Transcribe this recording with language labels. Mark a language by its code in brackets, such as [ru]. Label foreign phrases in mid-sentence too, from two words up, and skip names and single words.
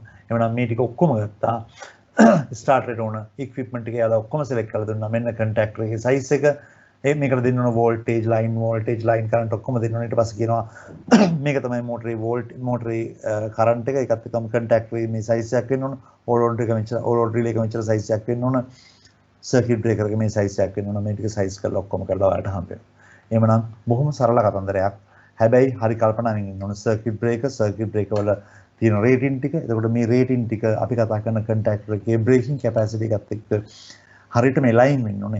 [si] එහෙනම් මේ ටික ඔක්කොම ගත්තා starter එකට ඕන equipment එක යාලා ඔක්කොම select කරලා දුන්නා. මෙන්න contactor එකේ size එක මේකට දෙන්න ඕන [en] voltage line current [si] ඔක්කොම දෙන්න ඕන. ඊට පස්සේ කියනවා මේක තමයි [en] motor current [si] එක. ඒකත් එක්කම contactor මේ size එකක් වෙන්න ඕන. [en] all road [si] එක මෙච්චර [en] all road relay [si] එක මෙච්චර size එකක් වෙන්න ඕන. [en] circuit breaker [si] එක මේ size එකක් වෙන්න ඕන. මේ ටික size කරලා ඔක්කොම කරලා ඔයාලට හම්බ වෙනවා. එහෙමනම් බොහොම සරල කතන්දරයක්. හැබැයි හරි කල්පනාවෙන් ඉන්න ඕන [en] circuit breaker [si] වල තියෙන rating ටික. එතකොට මේ rating ටික අපි කතා කරන contactor එකේ [en] braking capacity [si] එකත් එක්ක හරියටම align වෙන්න ඕන.